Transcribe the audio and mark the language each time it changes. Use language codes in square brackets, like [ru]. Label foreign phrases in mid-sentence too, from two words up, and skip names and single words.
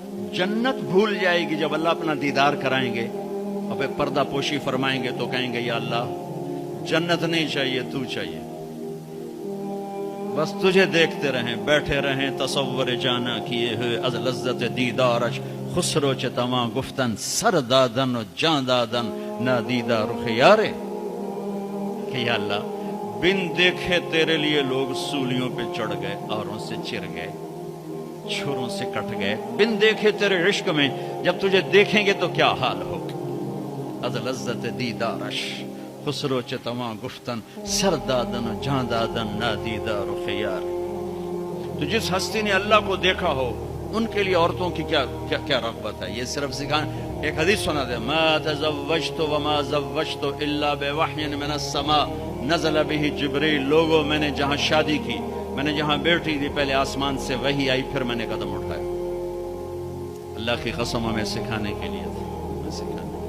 [ur] جنت بھول جائے گی جب اللہ اپنا دیدار کرائیں گے اور پھر پردہ پوشی فرمائیں گے تو کہیں گے یا اللہ جنت نہیں چاہیے، تو چاہیے، بس تجھے دیکھتے رہیں، بیٹھے رہیں تصور جانا کیے ہوئے [fa] از لذت دیدارش، خسرو چ تمام گفتن سر دادن و جان دادن نادیدہ رخ یارے، [ur] کہ یا اللہ بن دیکھے تیرے لیے لوگ سولیوں پہ چڑھ گئے، اوروں سے چر گئے، چھروں سے کٹ گئے، بن دیکھے تیرے عشق میں جب تجھے دیکھیں گے تو کیا حال ہوگا، [fa] از لذت دیدارش خسرو چ تمام گفتن سر دادن و جان دادن نادیدہ رخ یار۔ [ur] تو جس ہستی نے اللہ کو دیکھا ہو ان کے لیے عورتوں کی کیا رغبت ہے، یہ صرف سکھائیں۔ ایک حدیث سنا دے، [ar] ما تزوجت وما زوجت الا بوحی من السماء نزل به جبریل، [ur] لوگوں میں نے جہاں شادی کی، میں نے جہاں بیٹھی تھی، پہلے آسمان سے وحی آئی، پھر میں نے قدم اٹھایا۔ اللہ کی قسم ہمیں سکھانے کے لیے تھی،